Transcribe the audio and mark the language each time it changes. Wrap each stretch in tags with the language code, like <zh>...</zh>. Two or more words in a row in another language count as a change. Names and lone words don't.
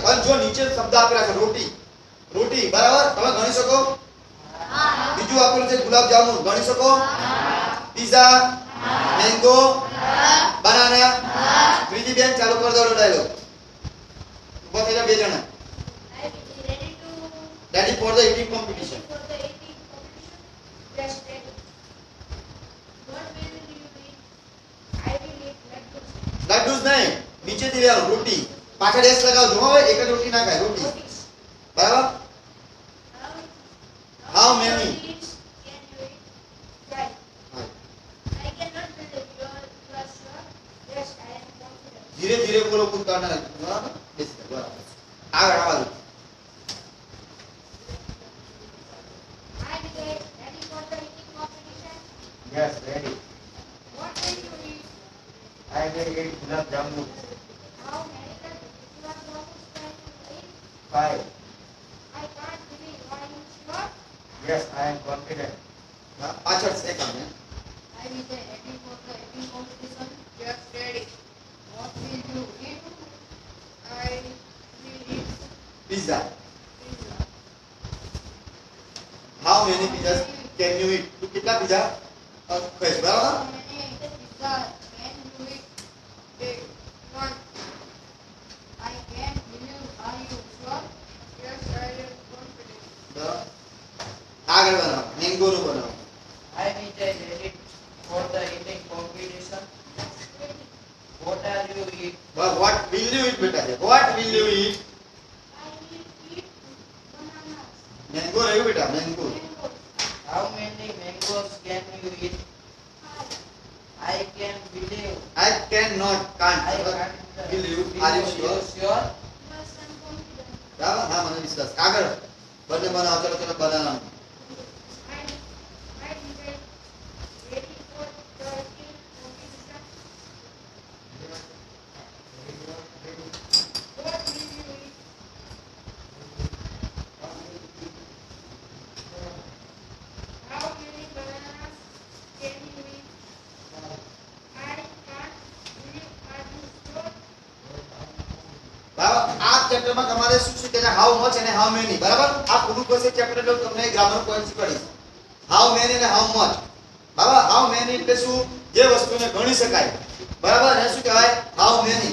<gu>હવે જો નીચે શબ્દ આપેલા છે રોટી, રોટી બરાબર, તમે ગણી શકો? બીજું આપેલું છે ગુલાબ જામુન, ગણી શકો?</gu> <en>pizza, mango, banana.</en> <gu>ત્રીજી બેન ચાલુ કરી દો ડાયલોગ. ઉભા થઈ જાઓ બે જણા.</gu> <en>I will be ready to ready for the eating competition. for the eating competition. Yes, ready. What will you eat? I will eat lentils.</en> <gu>લડ્ડુસ નહીં, નીચેથી લેવાનું રોટી. પાછળ એસ લગાવજો હવે, એક જ રોટી ના ખાય, રોટી</gu> <en>Rotis.</en> <gu>બરાબર.</gu> <en>How many? Rotis can you eat? Right. I cannot believe you are sure. Yes, I am confident.</en> <gu>ધીરે ધીરે બોલો, પૂછતા ના રહેજો, બરાબર. બેસી જાઓ, બરાબર. આગળ આવવા દો.</gu> <en>I will get ready for the eating competition. Yes, ready. What will you eat? I will eat gulab jamun. How many gulab jamuns can you eat? 5. I can't believe. Are you sure? Yes, I am confident.</en> <gu>હા, પાછળ છે કામ ને.</gu> <en>I will be ready for the eating competition. Just ready. What will you eat? I will eat પીઝા. pizza. How many pizzas can you eat?</en> <gu>તું કેટલા પીઝા ખાઈશ? બરાબર.</gu> <en>How many pizza can you eat? Big one. I can't believe. Are you sure? Yes, I am confident.</en> <gu>બરાબર. આગળ બનાવો, મેંગો નું બનાવો.</gu> <en>I will be ready for the eating competition. What are you eat? what will you eat</en> <gu>બેટા છે.</gu> <en>What will you eat? I will eat bananas.</en> <gu>મેંગો રહ્યું બેટા, મેંગો.</gu> <en>Mangoes. How many mangoes can you eat? 5. I can believe. I can not, can't. I can't Will you? Are you sure? sure? Yes, I'm confident.</en> <gu>બરાબર. હા મને વિશ્વાસ. આગળ બંને બનાવો. ચલો ચલો બનાવો.</gu> <en>I will get ready for the eating competition. What will you eat? How many bananas can you eat? I can't believe. Are you sure?</en> <gu>બરાબર. આ ચેપ્ટરમાં તમારે શું શીખે છે?</gu> <en>how much અને how many. બરાબર.</en> <gu>આ પૂરું કરશે ચેપ્ટર એટલે તમને</gu> <en>grammar point</en> <gu>શીખવાડીશ.</gu> <en>how many</en> <gu>અને</gu> <en>how much.</en> <gu>બરાબર.</gu> <en>how many</en> <gu>એટલે શું? જે વસ્તુને ગણી શકાય. બરાબર. એને શું કહેવાય?</gu> <en>how many.</en>